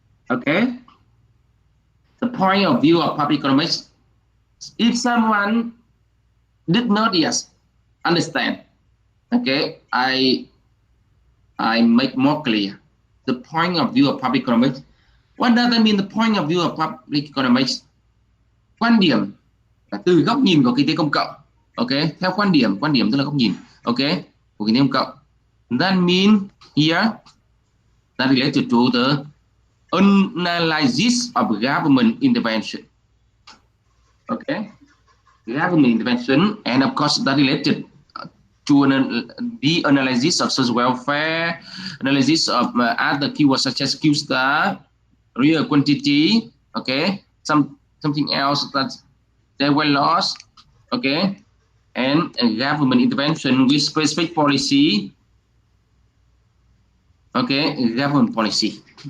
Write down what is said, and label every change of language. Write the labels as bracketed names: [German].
[English] Okay, the point of view of public economics. If someone did not understand, okay, I make more clear the point of view of public economics. What does that mean? The point of view of public economics. [Vietnamese] Quan điểm là từ góc nhìn của kinh tế công cộng. Ok, theo quan điểm tức là góc nhìn, ok, của kinh tế công cộng. [English] That means here that related to the analysis of government intervention. Okay, government intervention, and of course that related to the analysis of social welfare, analysis of other keywords such as Q star, real quantity, okay, something else that they were lost, okay, and government intervention with specific policy, okay, government policy.